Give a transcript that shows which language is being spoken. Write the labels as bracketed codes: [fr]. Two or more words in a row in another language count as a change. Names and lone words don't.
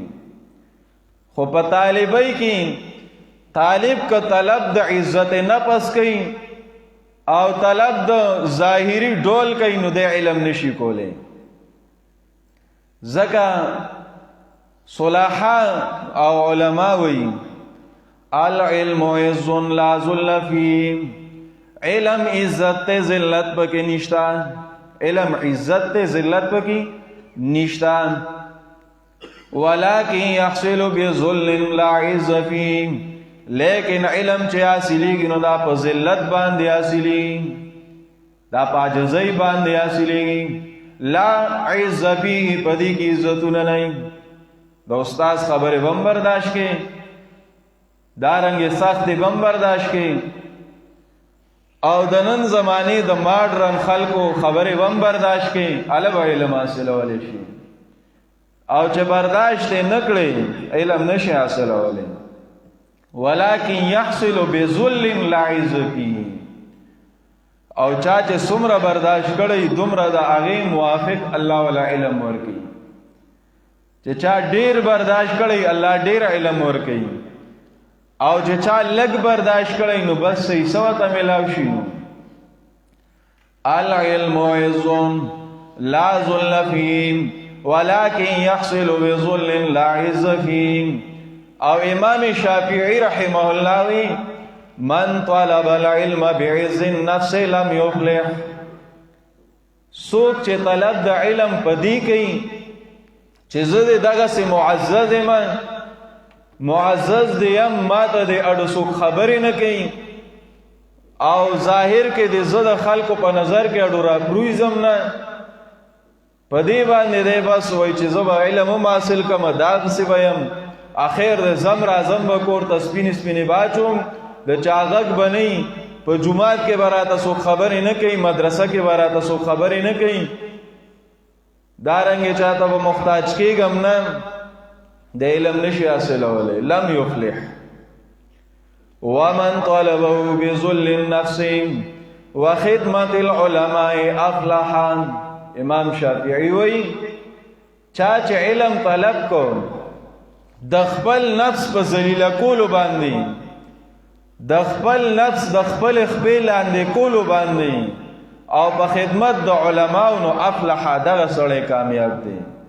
[ps] خو په طالبۍ کې طالب که طلب د عزت نفس کوي او طلب د ظاهري ډول کوي نو د علم نشي کولی. ځکه صلاحا او علما وی [ar] العلم عز لا ذل فيه، [ps] علم عزت ته ذلت پکې نشتا، علم عزت ته ذلت پکې نشتا. [ar] ولکن يحصل بذل لا عز فيه، [ps] لیکن علم چې حاصلېږي نو دا په ذلت باندې حاصلېږي، دا په عاجزۍ باندې حاصلېږي. [ar] لا عز فيه، [ps] په دې کې عزتونه نه وي. د استاد خبرې به هم برداشت کې، دارنګې سختې به هم برداشت کې، او د نن زمانې د ماډرن خلکو خبرې به هم برداشت کې، هله به علم حاصلولی شي. او چې برداشت یې نه کړې علم نشي حاصلولی. [ar] ولکن یحصل بذل لا عز فيه، [ps] او چا چې څومره برداشت کړی دومره د هغې موافق الله ولا علم ورکوي. چې چا ډیر برداشت کړی الله ډیر علم ورکوي، او چې چا لږ برداشت کړی نو بس صحیح سوه ته میلاو شي. [ar] العلم عز لا ذل فيه ولكن يحصل بذل لا عز فيه. [ps] او امام شافعی رحمه الله وی [ar] من طلب العلم بعز النفس لم يفلح، [ps] څوک چې طلب د علم پدی کوي چې زه د دغسې معزز یم، معزز دی یم، ما ته د اډو څوک خبرې نه کوي، او ظاهر کې د زه د خلکو په نظر کې اډو راپرویزم نه، په دې باندې دی بس وایي چې زه به علم هم حاصل کړم، داسې به یم، اخر د زم راځم به کور ته سپینې سپینې باچوم، د چا غږ به نه وي، په جومات کې به راته څوک خبرې نه کوي، مدرسه کې به راته څوک خبرې نه کوي، دارنګې چاته به محتاج کېږم نه، د علم نشي حاصلولی. [ar] لم یفلح. ومن طلبه بذل النفس وخدمة العلماء افلح. [ps] امام شافعی وی چا چې علم طلب کو د خپل نفس په ذلیله کولو باندې، د خپل نفس د خپل خپې لاندې کولو باندې، او په خدمت د علماو، نو افلح، دغه سړی کامیاب دی.